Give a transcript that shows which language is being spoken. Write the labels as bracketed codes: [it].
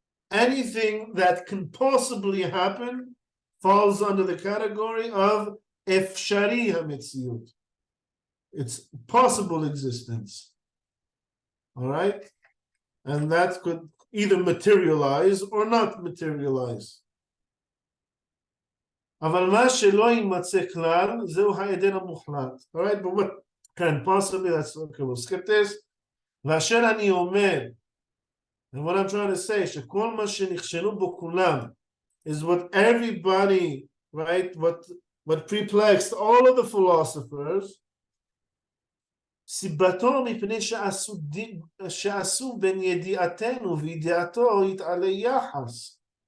[en] Anything that can possibly happen falls under the category of Efshari HaMetziut. It's possible existence. All right? And that could either materialize or not materialize. [he] אבל מה שלא יימצא כלל, זהו העדן המוחלט. [en] All right? But what can possibly, that's okay, we'll skip this. [he] ואשר אני אומר, [en] and what I'm trying to say, [he] שכל מה שנכשלו בו כולם, [en] is what everybody, right, what perplexed all of the philosophers, [he] סיבתו מפני שעשו בין ידיעתנו וידיעתו יתעלה יחס.